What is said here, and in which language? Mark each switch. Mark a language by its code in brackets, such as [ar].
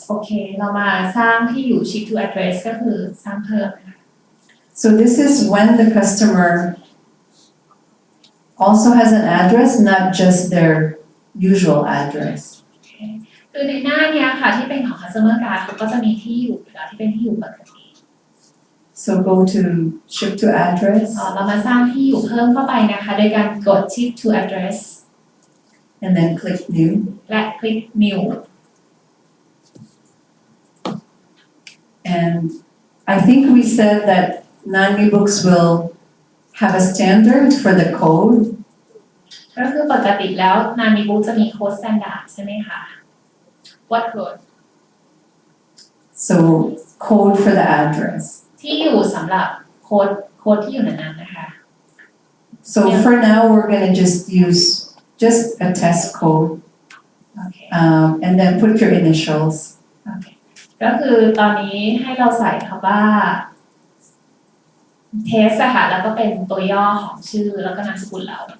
[th] โอเคเรามาสร้างที่อยู่ ship to address ก็คือสร้างเพิ่ม [en] so this is when the customer also has an address not just their usual address [th] คือในหน้าเนี้ยค่ะที่เป็นของ customer card เขาก็จะมีที่อยู่อยู่แล้วที่เป็นที่อยู่ปกติ [en] so go to ship to address [th] เรามาสร้างที่อยู่เพิ่มเข้าไปนะคะโดยการกด ship to address [en] and then click new [th] และคลิก new [en] and I think we said that NAV books will have a standard for the code [th] ก็คือปกติแล้วนามิบุ๊กจะมีโค้ด standard ใช่ไหมคะ [en] What code so code for the address [th] ที่อยู่สำหรับโค้ดที่อยู่ในนั้นนะคะ [en] so for now we're going to just use just a test code [th] โอเค [en] and then put your initials [th] โอเคก็คือตอนนี้ให้เราใส่คำว่า test อะค่ะแล้วก็เป็นตัวย่อของชื่อแล้วก็นามสกุลเรา